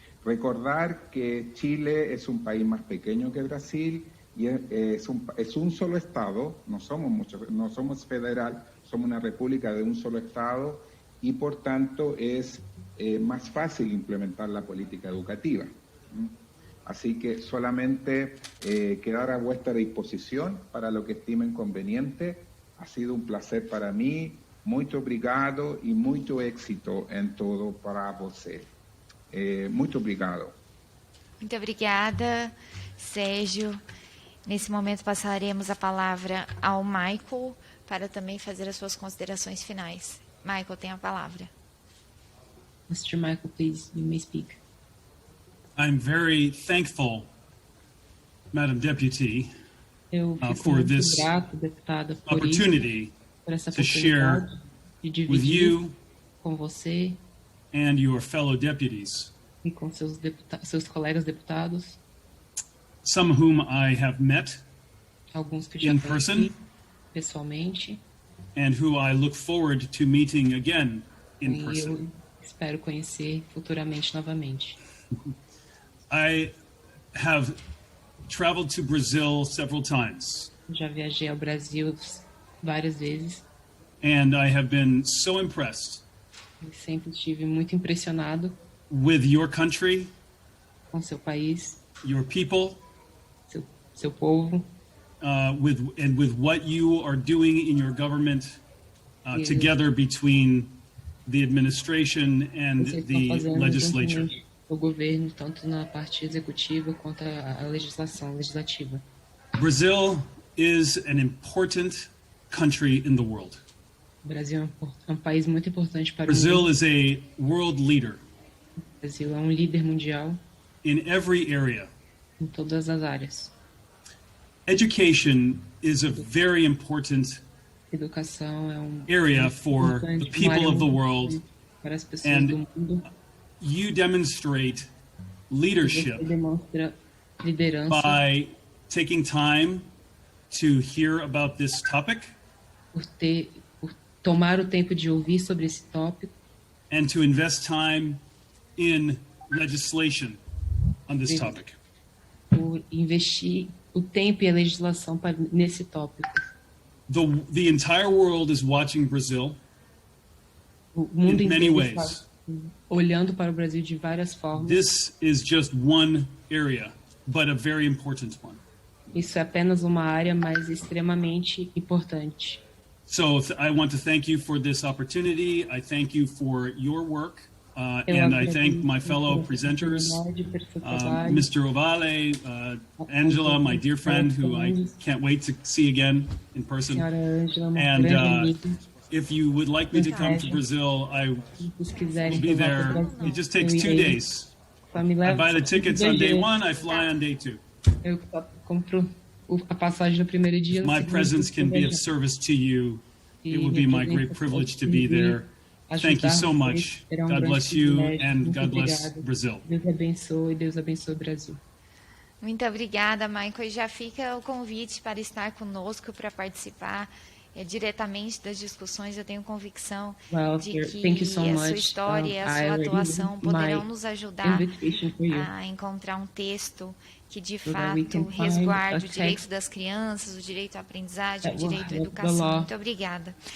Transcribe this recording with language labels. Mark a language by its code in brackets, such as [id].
[es] Recordar que Chile es un país más pequeño que Brasil y es un solo estado, no somos federal, somos una república de un solo estado y por tanto es más fácil implementar la política educativa. Así que solamente quedar a vuestra disposición para lo que estimen conveniente. Ha sido un placer para mí. [pt] Muito obrigado e muito éxito em todo para você. Muito obrigado. Muito obrigada, Sérgio. Nesse momento passaremos a palavra ao Michael para também fazer as suas considerações finais. Michael, tem a palavra. [en] Mr. Michael, please, you may speak. I'm very thankful, Madam Deputy, for this opportunity to share with you [pt] com você [en] and your fellow deputies, [pt] e com seus colegas deputados, [en] some whom I have met [pt] alguns que já [en] in person, [pt] pessoalmente, [en] and who I look forward to meeting again in person. [pt] Eu espero conhecer futuramente novamente. [en] I have traveled to Brazil several times. [pt] Já viajei ao Brasil várias vezes. [en] And I have been so impressed. [pt] Eu sempre estive muito impressionado [en] with your country, [pt] com seu país, [en] your people, [pt] seu povo, [en] with what you are doing in your government together between the administration and the legislature. [pt] O governo, tanto na parte executiva quanto a legislação legislativa. [en] Brazil is an important country in the world. [pt] O Brasil é um país muito importante para [en] Brazil [pt] o mundo. [en] Is a world leader. [pt] O Brasil é um líder mundial [en] in every area. [pt] Em todas as áreas. [en] Education is a very important [pt] Educação é [en] area for the people of the world, [pt] para as pessoas do mundo. [en] You demonstrate leadership [pt] demonstra liderança [en] by taking time to hear about this topic, [pt] por tomar o tempo de ouvir sobre esse tópico, [en] and to invest time in legislation on this topic. [pt] Por investir o tempo e a legislação nesse tópico. [en] The entire world is watching Brazil [pt] o mundo [en] in many ways. [pt] Olhando para o Brasil de várias formas. [en] This is just one area, but a very important one. [pt] Isso é apenas uma área, mas extremamente importante. [en] So I want to thank you for this opportunity. I thank you for your work, and I thank my fellow presenters, Mr. Ovale, Angela, my dear friend, who I can't wait to see again in person. And if you would like me to come to Brazil, I will be there. It just takes 2 days. I buy the tickets on day 1, I fly on day 2. [pt] Eu compro a passagem no primeiro dia. [en] My presence can be of service to you. It would be my great privilege to be there. Thank you so much. God bless you and God bless Brazil. [pt] Deus abençoe o Brasil. Muito obrigada, Michael. E já fica o convite para estar conosco, para participar diretamente das discussões, eu tenho convicção de que [en] thank you so [pt] a [en] much. [pt] sua história e a sua atuação poderão nos ajudar a encontrar um texto que, de fato, resguarde o direito das crianças, o direito à aprendizagem, o direito à educação. Muito obrigada.